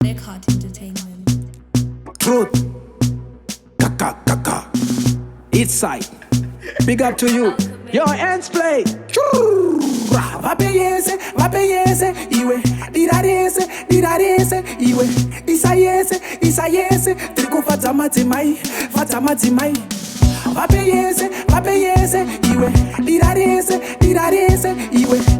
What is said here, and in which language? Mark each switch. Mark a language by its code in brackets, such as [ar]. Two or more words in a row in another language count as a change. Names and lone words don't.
[en] Black Heart Entertainment. Truth. Kaka, kaka. East side. Big up to you. Yo, hands play. [sn] Churra. Vape yese, vape yese, iwe. Dira rese, dira rese, iwe. Isa yese, isa yese. Tiri kufadza madzimai, fadza madzimai. Vape yese, vape yese, iwe. Dira rese, dira rese, iwe.